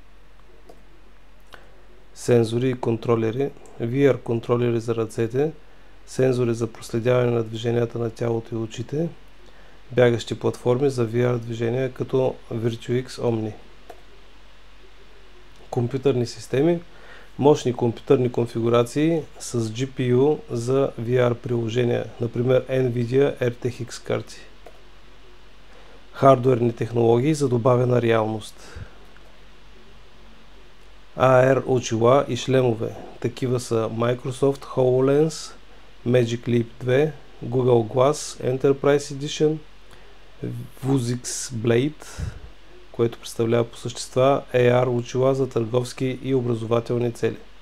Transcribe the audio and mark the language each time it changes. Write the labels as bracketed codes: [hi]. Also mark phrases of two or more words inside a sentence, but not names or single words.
[bg] Сензори и контролери. VR контролери за ръцете, сензори за проследяване на движенията на тялото и очите, бягащи платформи за VR движения като Virtuix Omni. Компютърни системи. Мощни компютърни конфигурации с GPU за VR приложения, например NVIDIA RTX карти. Хардуерни технологии за добавена реалност. AR очила и шлемове. Такива са Microsoft HoloLens, Magic Leap 2, Google Glass Enterprise Edition, Vuzix Blade, което представлява по същества AR очила за търговски и образователни цели.